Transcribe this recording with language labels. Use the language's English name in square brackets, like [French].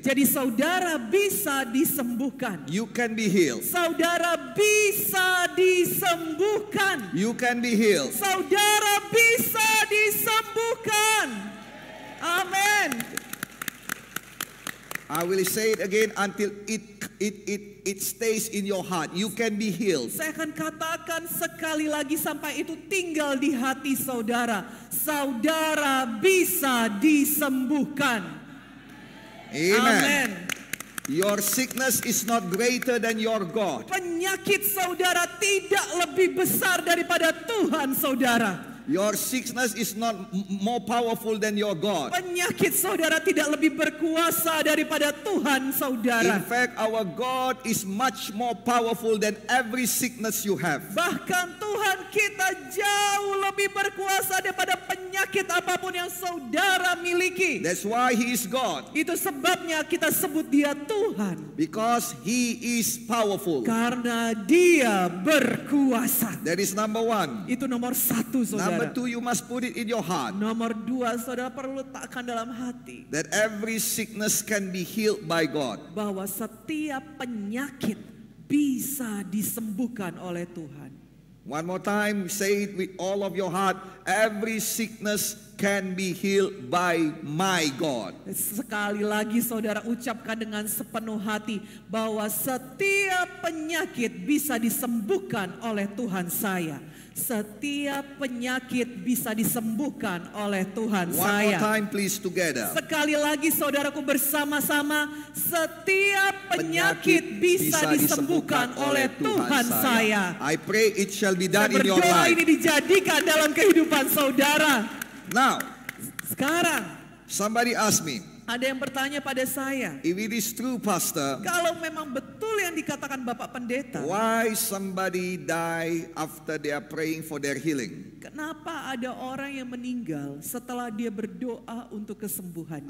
[Indonesian] Jadi saudara bisa disembuhkan. [English] You can be healed. [Indonesian] Saudara bisa disembuhkan. [English] You can be healed. [Indonesian] Saudara bisa disembuhkan. Amin. [English] I will say it again until it stays in your heart. You can be healed. [Indonesian] Saya akan katakan sekali lagi sampai itu tinggal di hati saudara. Saudara bisa disembuhkan. [English] Amen. Amen. Your sickness is not greater than your God. [Indonesian] Penyakit saudara tidak lebih besar daripada Tuhan saudara. [English] Your sickness is not more powerful than your God. [Indonesian] Penyakit saudara tidak lebih berkuasa daripada Tuhan saudara. [English] In fact, our God is much more powerful than every sickness you have. [Indonesian] Bahkan Tuhan kita jauh lebih berkuasa daripada penyakit apapun yang saudara miliki. [English] That's why He is God. [Indonesian] Itu sebabnya kita sebut Dia Tuhan. [English] Because He is powerful. [Indonesian] Karena Dia berkuasa. [English] That is number one. [Indonesian] Itu nomor satu saudara. [English] Number two, you must put it in your heart. [Indonesian] Nomor dua, saudara perlu letakkan dalam hati. [English] That every sickness can be healed by God. [Indonesian] Bahwa setiap penyakit bisa disembuhkan oleh Tuhan. [English] One more time, say it with all of your heart. Every sickness can be healed by my God. [Indonesian] Sekali lagi saudara ucapkan dengan sepenuh hati bahwa setiap penyakit bisa disembuhkan oleh Tuhan saya. Setiap penyakit bisa disembuhkan oleh Tuhan [English] One [Indonesian] saya. [English] more time please together. [Indonesian] Sekali lagi saudaraku bersama-sama, setiap penyakit bisa disembuhkan oleh Tuhan saya. [English] I pray it shall be [Indonesian] Saya [English] done in your [Indonesian] berdoa [English] life. [Indonesian] ini dijadikan dalam kehidupan saudara. [English] Now, [Indonesian] Sekarang [English] somebody ask me, [Indonesian] ada yang bertanya pada saya, [English] if it is true, Pastor, [Indonesian] kalau memang betul yang dikatakan Bapak Pendeta, [English] why somebody die after they are praying for their healing? [Indonesian] kenapa ada orang yang meninggal setelah dia berdoa untuk kesembuhannya?